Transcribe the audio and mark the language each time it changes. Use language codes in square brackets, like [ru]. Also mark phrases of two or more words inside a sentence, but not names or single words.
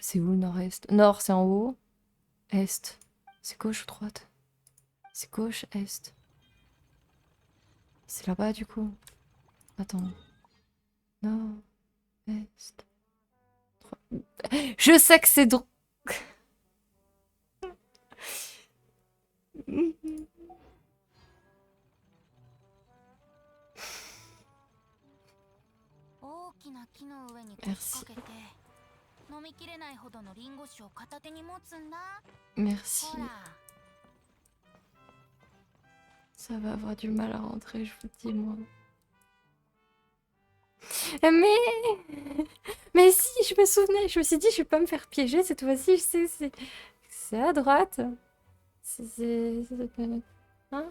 [fr] C'est où le nord-est? Nord, c'est en haut. Est. C'est gauche ou droite? C'est gauche, est. C'est là-bas du coup. Attends. Nord, est. Je sais que c'est drôle. [ja] 大きな木の上に腰掛けて飲みきれないほどのリンゴ酒を片手に持つんだ。 [fr] Merci. [ja] ほら。 [fr] Ça va avoir du mal à rentrer, je vous dis, moi. Mais si, je me souvenais. Je me suis dit, je vais pas me faire piéger cette fois-ci. C'est à droite. Hein?